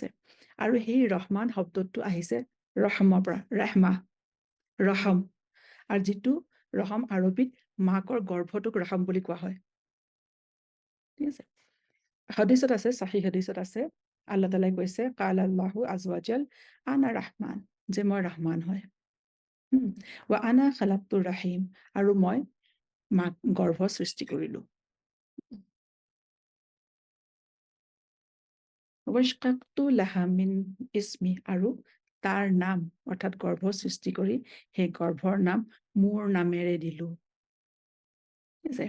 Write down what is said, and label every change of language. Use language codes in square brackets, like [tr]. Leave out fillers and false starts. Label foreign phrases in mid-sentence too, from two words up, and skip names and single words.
[as] আৰু সেই ৰহমান শব্দটো আহিছে ৰহমৰ পৰা, ৰহম। আৰু যিটো ৰহম আৰবীত মাকৰ গৰ্ভটোক ৰহম বুলি কোৱা হয়, ঠিক আছে? হাদিছত আছে, সহিহ হাদিছত আছে, আল্লাহ তাআলাই কৈছে [ar] قال الله عز وجل أنا الرحمن, [as] যে মই ৰহমান হয়। [ar] وأنا خلقت الرحم, [as] আৰু মই মাক গৰ্ভ সৃষ্টি কৰিলো। [ar] وشققت لها من اسمي, [as] আৰু তাৰ নাম অৰ্থাৎ গৰ্ভ সৃষ্টি কৰি সেই গৰ্ভৰ নাম মোৰ নামেৰে দিলো, ঠিক আছে?